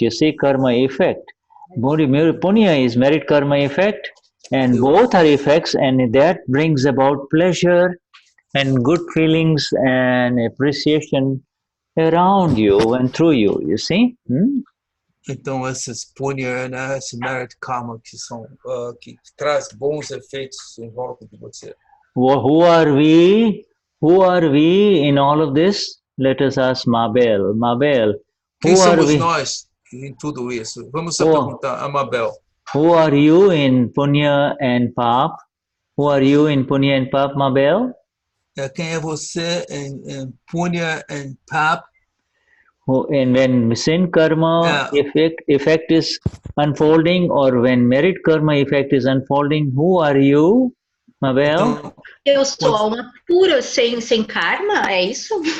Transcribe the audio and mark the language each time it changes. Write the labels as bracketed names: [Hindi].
[English] You see, karma effect. Punya is merit karma effect, and both are effects, and that brings about pleasure and good feelings and appreciation around you and through you. You see? [Portuguese] Então esses punya, né, esse merit karma que são que traz bons efeitos em volta de você. [English] Who are we? Who are we in all of this? Let us ask Mabel. Mabel, [Portuguese] quem somos nós em tudo isso? Vamos perguntar a Mabel. [English] Who are you in punya and pap? Who are you in punya and pap, Mabel? [Portuguese] Quem é você em punya and pap? [English] And when sin karma effect is unfolding, or when merit karma effect is unfolding, who are you, Mabel? [Portuguese] Então, eu sou alma pura, sem karma, é isso?